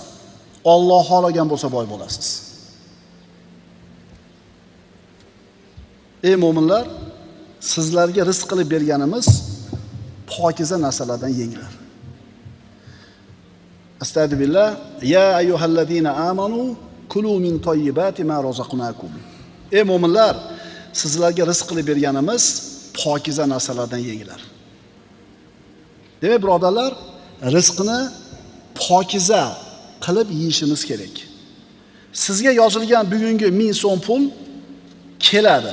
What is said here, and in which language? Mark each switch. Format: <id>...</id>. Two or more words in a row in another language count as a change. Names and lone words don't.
<uz>Alloh xohlagan bo'lsa boy bo'lasiz. Ey mu'minlar, sizlarga rizq qilib berganimiz pokiza narsalardan yenglar. Astagfirullah.</uz> <ar>يا أيها الذين آمنوا كلوا من طيبات ما رزقناكم.</ar> <uz>Ey mu'minlar, sizlarga rizq qilib berganimiz pokiza narsalardan yenglar. Demak, birodarlar, rizqni pokiza qilib yeyishimiz kerak. Sizga yozilgan bugungi 1000 so'm pul keladi.</uz>